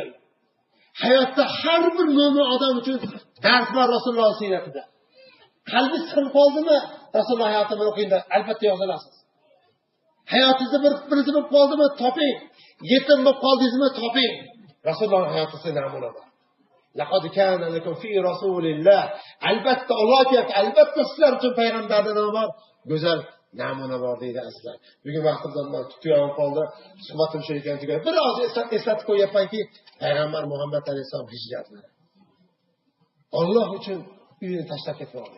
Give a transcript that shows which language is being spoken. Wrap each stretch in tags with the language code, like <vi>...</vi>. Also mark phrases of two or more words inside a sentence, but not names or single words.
<uz>Hayotda har bir mo'min odam uchun dars bor Rasululloh siyratida. Qalbi sinib qoldimi? Rasululloh hayotini o'qingda, albatta yoza olasiz. Hayotingizda bir birisi bo'lib qoldimi? Toping. Yetim bo'lib qoldingizmi? Toping. Rasululloh hayotida namuna bor.</uz> <ar>لقد كان لكم في رسول الله.</ar> <uz>Albatta Alloh aytayapti, albatta sizlar uchun payg'ambarda nima bor? Go'zal namuna bor deydi azizlar. Bugun vaqtimdan tutib qoldi. Suhbatim shu ekan tugadi. Bir oz eslatib qo'yapmanki, payg'ambar Muhammad alayhisalom hijratlari. Alloh uchun uyini tashlab ketmoqda.</uz>